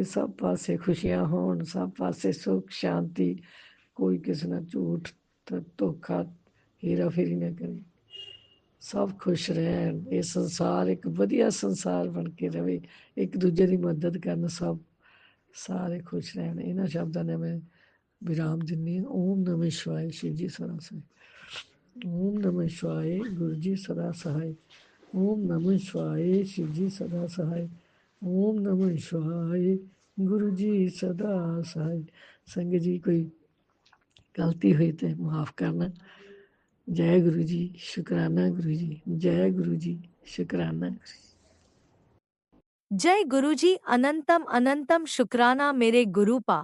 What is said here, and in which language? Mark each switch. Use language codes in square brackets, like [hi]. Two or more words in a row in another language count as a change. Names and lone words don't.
[pa] ਸਭ ਪਾਸੇ ਖੁਸ਼ੀਆਂ ਹੋਣ, ਸਭ ਪਾਸੇ ਸੁੱਖ ਸ਼ਾਂਤੀ, ਕੋਈ ਕਿਸੇ ਨਾਲ ਝੂਠ ਧੋਖਾ ਹੀਰਾ ਫੇਰੀ ਨਾ ਕਰੇ, ਸਭ ਖੁਸ਼ ਰਹਿਣ। ਇਹ ਸੰਸਾਰ ਇੱਕ ਵਧੀਆ ਸੰਸਾਰ ਬਣ ਕੇ ਰਵੇ, ਇੱਕ ਦੂਜੇ ਦੀ ਮਦਦ ਕਰਨ, ਸਭ ਸਾਰੇ ਖੁਸ਼ ਰਹਿਣ। ਇਹਨਾਂ ਸ਼ਬਦਾਂ ਨੇ ਮੈਂ ਵਿਰਾਮ ਦਿੰਦੀ ਹਾਂ। [sa] ओम नमः शिवाय, [hi] शिव जी सदा सहाय। [sa] ओम नमः शिवाय, [hi] गुरु जी सदा सहाय। [sa] ओम नमः शिवाय, [hi] शिव जी सदा सहाय। [sa] ओम नमः शिवाय, [hi] गुरु जी सदा सहाय। संगत जी कोई गलती हुई तो माफ़ करना। जय गुरु जी, शुकराना गुरु जी, जय गुरु जी, शुकराना गुरु जी। जय गुरुजी, अनंतम अनंतम शुक्राना मेरे गुरुपा।